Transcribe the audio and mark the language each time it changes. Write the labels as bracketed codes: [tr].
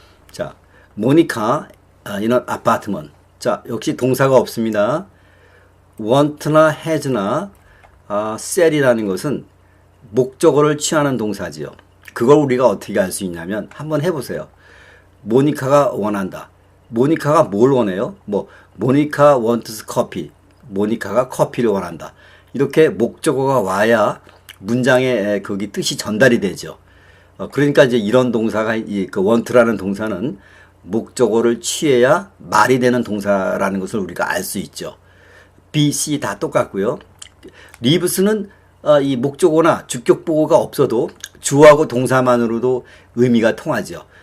[en] 자, 모니카 in an apartment. [ko] 자, 역시 동사가 없습니다. want나 has나 sell이라는 것은 목적어를 취하는 동사지요. 그걸 우리가 어떻게 알 수 있냐면 한번 해보세요. 모니카가 원한다. 모니카가 뭘 원해요? [en] 모니카 wants coffee. [ko] 모니카가 커피를 원한다. 이렇게 목적어가 와야 문장의 거기 뜻이 전달이 되죠. 그러니까 이제 이런 동사가 want라는 동사는 목적어를 취해야 말이 되는 동사라는 것을 우리가 알 수 있죠. B, C 다 똑같고요. lives는 이 목적어나 주격보호가 없어도 주어하고 동사만으로도 의미가 통하죠.